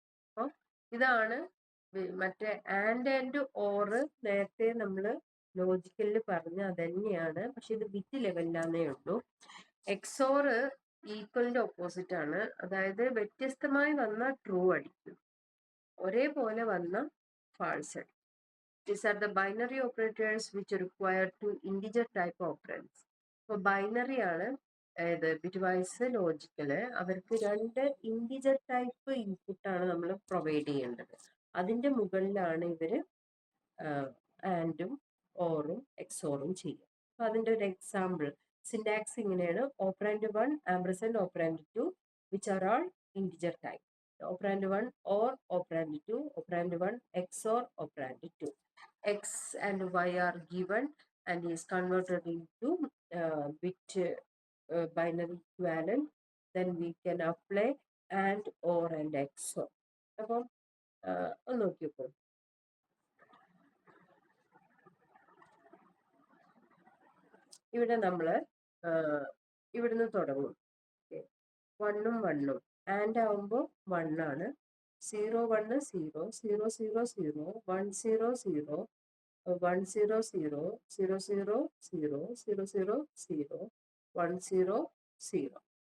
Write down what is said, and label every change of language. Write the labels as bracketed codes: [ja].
[ml] അപ്പൊ ഇതാണ് മറ്റേ ആൻഡ് ഓർ. നേരത്തെ നമ്മൾ ലോജിക്കലിൽ പറഞ്ഞ അതന്നെയാണ്, പക്ഷെ ഇത് ബിറ്റ് ലെവലിലാന്നേ ഉള്ളൂ. എക്സോർ ഈക്വലിന്റെ ഓപ്പോസിറ്റ് ആണ്, അതായത് വ്യത്യസ്തമായി വന്ന ട്രൂ അടിക്കും, ഒരേപോലെ വന്ന ഫാൾസ് അടിക്കും. [en] These are the binary operators which require 2 integer type operands. [ml] അപ്പോൾ ബൈനറി ആണ് ഏത് ബിറ്റ് വൈസ് ലോജിക്കല്, അവർക്ക് 2 ഇൻറ്റിജർ ടൈപ്പ് ഇൻപുട്ട് ആണ് നമ്മൾ പ്രൊവൈഡ് ചെയ്യേണ്ടത്. അതിന്റെ മുകളിലാണ് ഇവര് ആൻഡും ഓറും എക്സോറും ചെയ്യുക. അപ്പൊ അതിന്റെ ഒരു എക്സാമ്പിൾ സിൻടാക്സ് ഇങ്ങനെയാണ്: operand 1 ആംപർസൻഡ് operand 2 [en] Which are all integer type. Operand 1 or operand 2, operand 1 XOR operand 2. X and Y are given and is converted into bit binary equivalent. Then we can apply and, or and XOR. [ml] അപ്പം ഒന്ന് നോക്കിയപ്പോ ഇവിടെ നമ്മൾ ഇവിടുന്ന് തുടങ്ങും. 1 ഉം 1 ഉം and ആവുമ്പോൾ 1 ആണ്, 0 1 0 0 0 0 1 0 0 1 0 0 0 0 0 0 0 0 1 0 0.